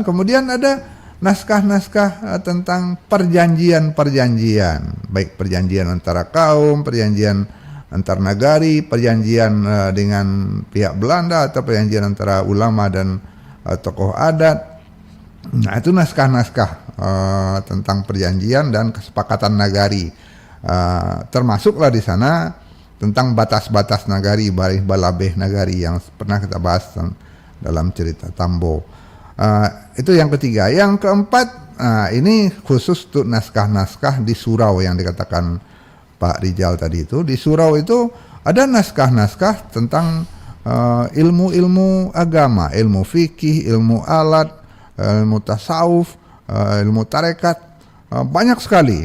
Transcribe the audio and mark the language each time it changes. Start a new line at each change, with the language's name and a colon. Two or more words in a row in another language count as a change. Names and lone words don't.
Indonesian: Kemudian ada naskah-naskah tentang perjanjian-perjanjian, baik perjanjian antara kaum, perjanjian antar nagari, perjanjian dengan pihak Belanda, atau perjanjian antara ulama dan tokoh adat. Nah, itu naskah-naskah tentang perjanjian dan kesepakatan nagari. Termasuklah di sana tentang batas-batas nagari,
Minangkabau: barih balabeh
Indonesian: nagari yang pernah kita bahas dalam cerita Tambo. Itu yang ketiga. Yang keempat, ini khusus untuk naskah-naskah di surau yang dikatakan Pak Rijal tadi itu. Di surau itu ada naskah-naskah tentang ilmu-ilmu agama, ilmu fikih, ilmu alat, ilmu tasawuf, ilmu tarekat, banyak sekali.